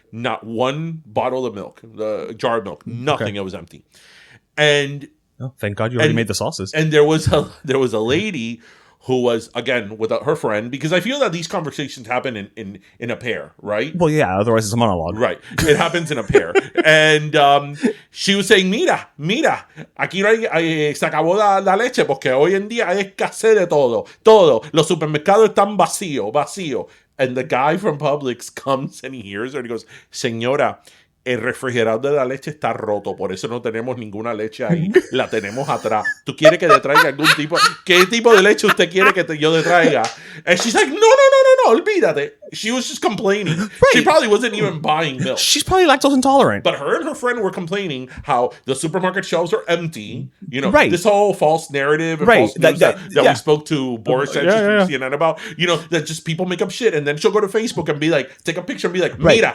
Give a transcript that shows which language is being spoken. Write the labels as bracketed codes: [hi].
[en] Not one bottle of milk, the jar of milk, nothing. It was empty. And thank God you already made the sauces. And there was a lady who was, again, with her friend, because I feel that these conversations happen in a pair, right? Well, yeah, otherwise it's a monologue. Right. It happens in a pair. And she was saying, [es] mira, aquí no hay, se acabó la leche porque hoy en día hay escasez de todo. Los supermercados están vacío. [en] And the guy from Publix comes and he hears her and he goes, [es] señora, el refrigerador de la leche está roto, por eso no tenemos ninguna leche ahí, la tenemos atrás. ¿Tú quieres que te traiga algún tipo? ¿Qué tipo de leche usted quiere que yo te traiga? [en] And she's like, [es] no, olvídate. [en] She was just complaining. Right. She probably wasn't even buying milk. She's probably lactose intolerant. But her and her friend were complaining how the supermarket shelves are empty. You know, this whole false narrative and false news that we spoke to Boris Sanchez from CNN about. You know, that just people make up shit. And then she'll go to Facebook and be like, take a picture and be like, mira,